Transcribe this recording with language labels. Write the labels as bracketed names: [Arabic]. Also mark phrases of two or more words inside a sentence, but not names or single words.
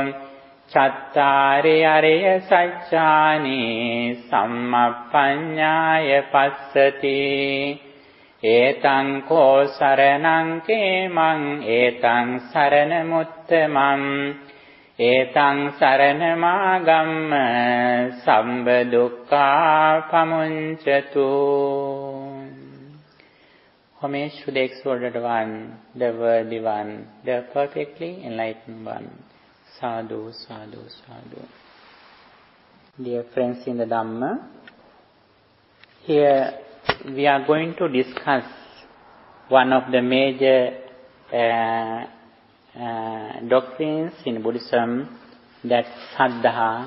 [Pali] Cattari ariya saccāni sammappanyāya passati Etañ ko saranang kemañ etañ saranamuttamam Etañ saranamāgamma sambha dukkha pamuncatu [English] Homage to the exalted one, the worthy one, the perfectly enlightened one. [Pali] Sadhu, sadhu, sadhu. [English] Dear friends in the Dhamma, here we are going to discuss one of the major doctrines in Buddhism, that Saddha.